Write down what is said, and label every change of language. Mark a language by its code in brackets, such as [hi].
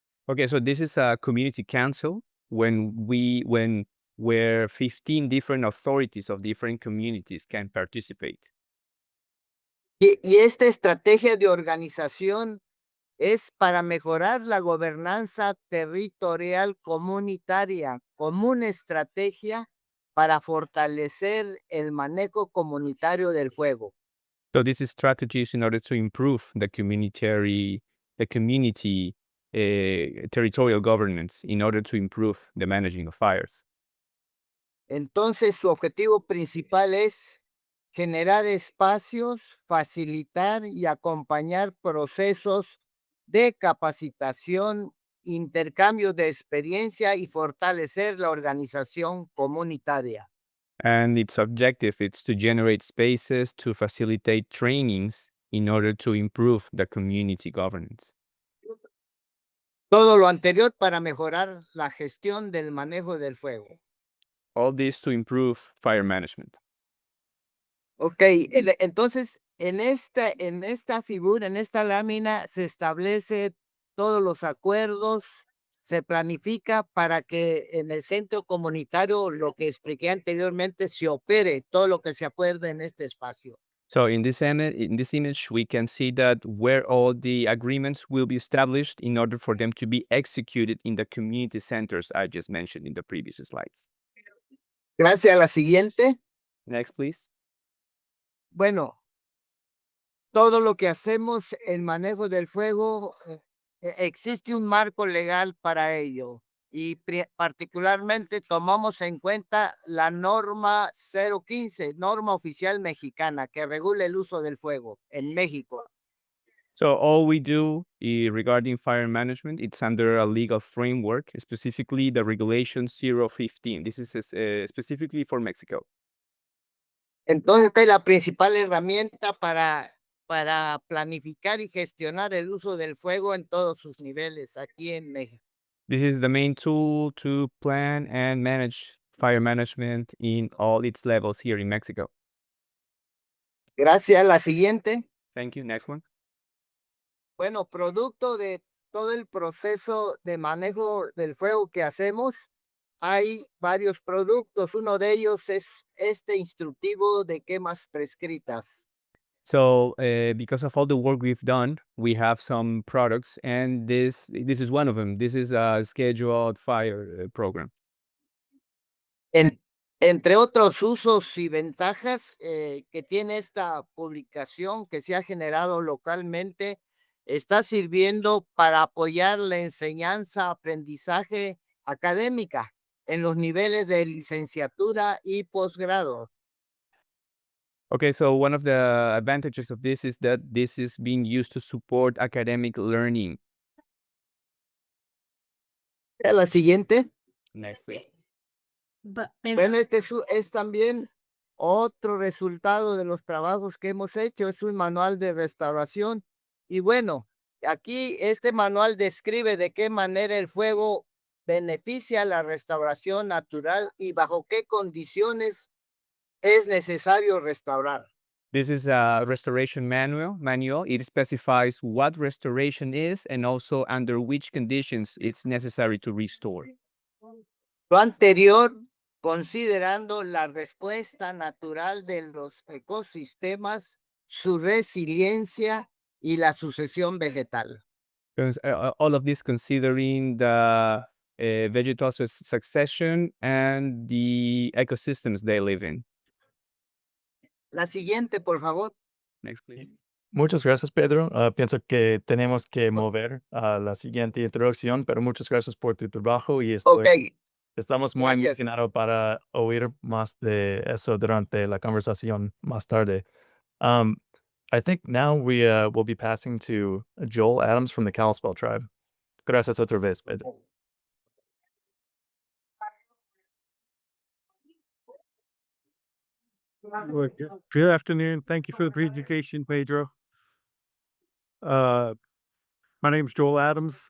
[en] Okay, so this is a community council where 15 different authorities of different communities can participate. [es] Y esta estrategia de organización es para mejorar la gobernanza territorial comunitaria como una estrategia para fortalecer el manejo comunitario del fuego. [en] So this is strategies in order to improve the community territorial governance in order to improve the managing of fires. [es] Entonces, su objetivo principal es generar espacios, facilitar y acompañar procesos de capacitación, intercambio de experiencia y fortalecer la organización comunitaria. [en] And its objective is to generate spaces to facilitate trainings in order to improve the community governance. [es] Todo lo anterior para mejorar la gestión del manejo del fuego. [en] All this to improve fire management. [es] Ok, entonces en esta figura, en esta lámina, se establece todos los acuerdos, se planifica para que en el centro comunitario, lo que expliqué anteriormente, se opere todo lo que se acuerde en este espacio. [en] So in this image, we can see that where all the agreements will be established in order for them to be executed in the community centers I just mentioned in the previous slides. [es] Gracias a la siguiente. [en] Next, please. [es] Bueno, todo lo que hacemos en manejo del fuego, existe un marco legal para ello y particularmente tomamos en cuenta la norma 015, norma oficial mexicana que regula el uso del fuego en México. [en] So all we do regarding fire management, it's under a legal framework, specifically the Regulation 015. This is specifically for Mexico. [es] Entonces, esta es la principal herramienta para planificar y gestionar el uso del fuego en todos sus niveles aquí en México. [en] This is the main tool to plan and manage fire management in all its levels here in Mexico. [es] Gracias. La siguiente. [en] Thank you. Next one. [es] Bueno, producto de todo el proceso de manejo del fuego que hacemos, hay varios productos. Uno de ellos es este instructivo de quemas prescritas. [en] So because of all the work we've done, we have some products, and this is one of them. This is a scheduled fire program. [es] Entre otros usos y ventajas que tiene esta publicación que se ha generado localmente, está sirviendo para apoyar la enseñanza, aprendizaje académica en los niveles de licenciatura y posgrado. [en] Okay, so one of the advantages of this is that this is being used to support academic learning. [es] La siguiente. [en] Next, please. [es] Bueno, este es también otro resultado de los trabajos que hemos hecho, es un manual de restauración. Y bueno, aquí este manual describe de qué manera el fuego beneficia la restauración natural y bajo qué condiciones es necesario restaurar. [en] This is a restoration manual. It specifies what restoration is and also under which conditions it's necessary to restore. [es] Lo anterior, considerando la respuesta natural de los ecosistemas, su resiliencia y la sucesión vegetal. [en] All of this considering the vegetal succession and the ecosystems they live in. [es] La siguiente, por favor. [en] Next, please. [es] Muchas gracias, Pedro. Pienso que tenemos que mover a la siguiente introducción, pero muchas gracias por tu trabajo y estamos muy Gracias. emocionados para oír más de eso durante la conversación más tarde. [en] I think now we will be passing to Joel Adams from the Kalispel tribe. [es] Gracias otra vez, Pedro. [en] Good afternoon. Thank you for the presentation, Pedro. My name is Joel Adams.